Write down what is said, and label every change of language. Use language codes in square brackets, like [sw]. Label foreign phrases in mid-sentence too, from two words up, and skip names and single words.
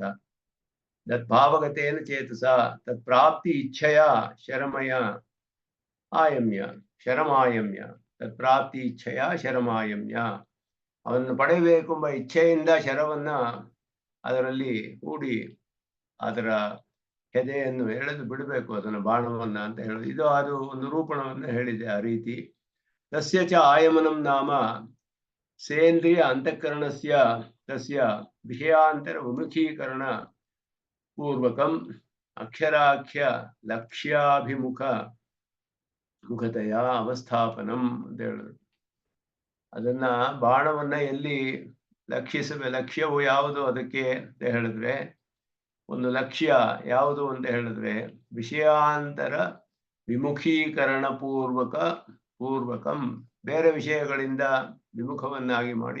[sa] ತದ್ಭಾವಗತೇನ ಚೇತಸ ತತ್ಪ್ರಾಪ್ತಿ ಇಚ್ಛೆಯ ಶರಮಯ ಆಯಮ್ಯ ಶರಮಾಯಮ್ಯ ತತ್ಪ್ರಾಪ್ತಿ ಇಚ್ಛೆಯ ಶರಮಾಯಮ್ಯ. [kn] ಅವನ್ನು ಪಡೆಯಬೇಕೆಂಬ ಇಚ್ಛೆಯಿಂದ ಶರವನ್ನ ಅದರಲ್ಲಿ ಹೂಡಿ ಅದರ ಹೆದೆಯನ್ನು ಎಳೆದು ಬಿಡಬೇಕು, ಅದನ್ನು ಬಾಣವನ್ನ ಅಂತ ಹೇಳೋದು. ಇದು ಅದು ಒಂದು ರೂಪಣವನ್ನು ಹೇಳಿದೆ ಆ ರೀತಿ. [sa] ತಸ್ಯ ಚ ಆಯಮನಂ ನಾಮ ಸೇಂದ್ರಿಯ ಅಂತಃಕರಣಸ್ಯ ತಸ್ಯ ವಿಷಯಾಂತರ ವಿಮುಖೀಕರಣ ಪೂರ್ವಕಂ ಅಕ್ಷರಾಖ್ಯ ಲಕ್ಷ್ಯಾಭಿಮುಖ ಮುಖತೆಯ ಅವಸ್ಥಾಪನಂ [kn] ಅಂತ ಹೇಳಿದ್ರು. ಅದನ್ನ ಬಾಣವನ್ನ ಎಲ್ಲಿ ಲಕ್ಷ್ಯವು ಯಾವುದು ಅದಕ್ಕೆ ಅಂತ ಹೇಳಿದ್ರೆ, ಒಂದು ಲಕ್ಷ್ಯ ಯಾವುದು ಅಂತ ಹೇಳಿದ್ರೆ [sa] ವಿಷಯಾಂತರ ವಿಮುಖೀಕರಣ ಪೂರ್ವಕಂ [kn] ಬೇರೆ ವಿಷಯಗಳಿಂದ ವಿಮುಖವನ್ನಾಗಿ ಮಾಡಿ.